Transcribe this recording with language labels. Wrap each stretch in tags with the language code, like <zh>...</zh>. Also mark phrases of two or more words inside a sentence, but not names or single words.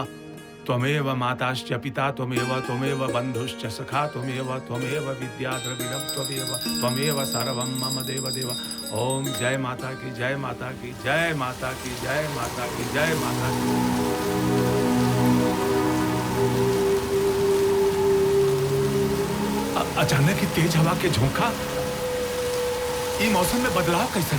<sa>त्वमेव माताश्च पिता त्वमेव, त्वमेव बन्धुश्च सखा त्वमेव, त्वमेव विद्या द्रविणं त्वमेव, त्वमेव सर्वं मम देव देव।</sa> <hi>ओम जय माता की, जय माता की, जय माता की, जय माता की, जय माता की। अचानक ही तेज हवा के झोंका, ई मौसम में बदलाव कैसे?</hi>